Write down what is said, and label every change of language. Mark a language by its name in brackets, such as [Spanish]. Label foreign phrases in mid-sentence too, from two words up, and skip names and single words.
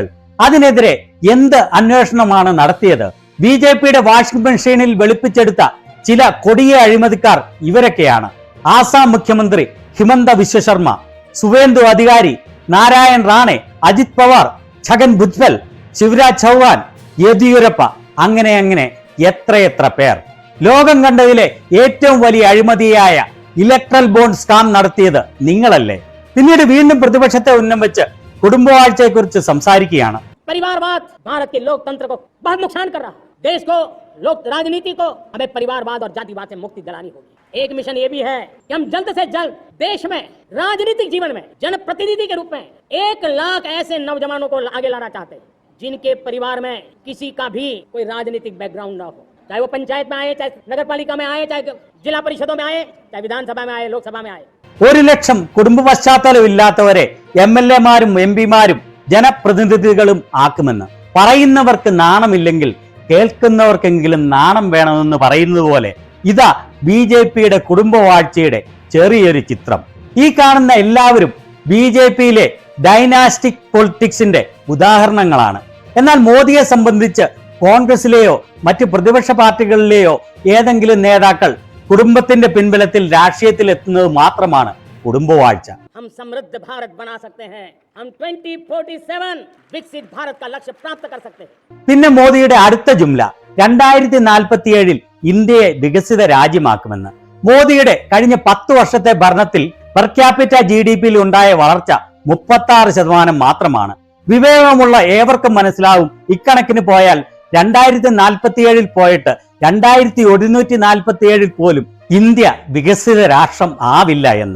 [Malayalam] അതിനെതിരെ എന്ത് അന്വേഷണമാണ് നടത്തിയത്? BJPയുടെ [English] washing machine [Malayalam] വെളുപ്പിച്ചെടുത്ത ചില കൊടിയ അഴിമതിക്കാർ ഇവരൊക്കെയാണ്: ആസാം മുഖ്യമന്ത്രി ഹിമന്ത വിശ്വ ശർമ്മ, സുവേന്ദു അധികാരി, നാരായൺ റാണെ, അജിത് പവാർ, ഛഗൻ ഭുജ്ബൽ, ശിവരാജ് ചൗഹാൻ, യെദ്യൂരപ്പ, അങ്ങനെ എത്രയെത്ര പേർ. ലോകം കണ്ടതിലെ ഏറ്റവും വലിയ അഴിമതിയായ [English] electoral bond scam [Malayalam] നടത്തിയത് നിങ്ങളല്ലേ? പിന്നീട് വീണ്ടും പ്രതിപക്ഷത്തെ ഉന്നം വെച്ച് കുടുംബവാഴ്ചയെക്കുറിച്ച് സംസാരിക്കുകയാണ്. [Hindi] परिवारवाद भारत के लोकतंत्र को बहुत नुकसान कर रहा है। देश को, लोक राजनीति को हमें परिवारवाद और जातिवाद से मुक्ति दिलानी होगी। एक मिशन ये भी है कि हम जल्द से जल्द देश में राजनीतिक जीवन में जनप्रतिनिधि के रूप में 1 लाख ऐसे नौजवानों को आगे लाना चाहते हैं जिनके परिवार में किसी का भी कोई राजनीतिक बैकग्राउंड ना हो, चाहे वो पंचायत में आए, चाहे नगर पालिका में आए, चाहे जिला परिषदों में आए, चाहे विधानसभा में आए, लोकसभा में आए. [Malayalam] 1 ലക്ഷം കുടുംബ പശ്ചാത്തലമില്ലാത്തവരെ MLA-മാരും MP-മാരും ജനപ്രതിനിധികളും ആക്കുമെന്ന് പറയുന്നവർക്ക് നാണമില്ലെങ്കിൽ കേൾക്കുന്നവർക്കെങ്കിലും നാണം വേണമെന്ന് പറയുന്നത് പോലെ ഇതാ BJPയുടെ കുടുംബവാഴ്ചയുടെ ചെറിയൊരു ചിത്രം. ഈ കാണുന്ന എല്ലാവരും BJPയിലെ [English] dynastic politics [Malayalam] ഉദാഹരണങ്ങളാണ്. എന്നാൽ മോദിയെ സംബന്ധിച്ച് കോൺഗ്രസിലെയോ മറ്റ് പ്രതിപക്ഷ പാർട്ടികളിലെയോ ഏതെങ്കിലും നേതാക്കൾ കുടുംബത്തിന്റെ പിൻബലത്തിൽ രാഷ്ട്രീയത്തിൽ എത്തുന്നത് മാത്രമാണ് കുടുംബവാഴ്ച. [Hindi] हम समृद्ध भारत बना सकते हैं, हम 2047 विकसित भारत का लक्ष्य प्राप्त कर सकते हैं. [Malayalam] പിന്നെ മോദിയുടെ അടുത്ത ജുംല 2047 ഇന്ത്യയെ വികസിത രാജ്യമാക്കുമെന്ന്. മോദിയുടെ കഴിഞ്ഞ 10 വർഷത്തെ ഭരണത്തിൽ [English] per capita GDP [Malayalam] ഉണ്ടായ വളർച്ച 36% മാത്രമാണ്. വിവേകമുള്ള ഏവർക്കും മനസ്സിലാവും ഇക്കണക്കിന് പോയാൽ 2047 പോയിട്ട് 2147 പോലും ഇന്ത്യ വികസിത രാഷ്ട്രം ആവില്ല എന്ന്.